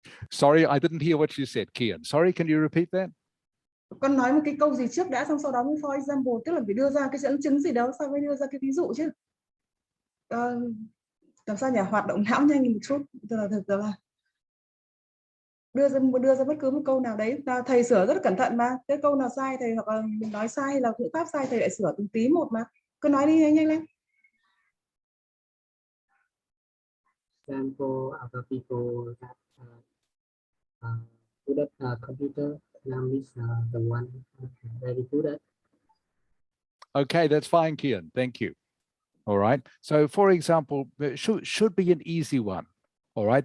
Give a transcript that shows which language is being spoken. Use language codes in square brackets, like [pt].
[en] Sorry, I didn't hear what you said, Kian. Sorry, can you repeat that? [vi] Con nói một cái câu gì trước đã, xong sau đó mới [en] for example, [vi] tức là phải đưa ra cái dẫn chứng gì đó, sau mới đưa ra cái ví dụ chứ. Làm sao nhỉ, hoạt động não nhanh một chút, thực ra là đưa ra bất cứ một câu nào đấy, là thầy sửa rất là cẩn thận mà, cái câu nào sai thầy, hoặc là mình nói sai hay là ngữ pháp sai thầy lại sửa từng tí một mà, cứ nói đi nhanh lên. [en] Example, other people that good at computer. Nam is the one very good at. Okay, that's fine, Kian. Thank you. All right. So, for example, it should be an easy one. All right.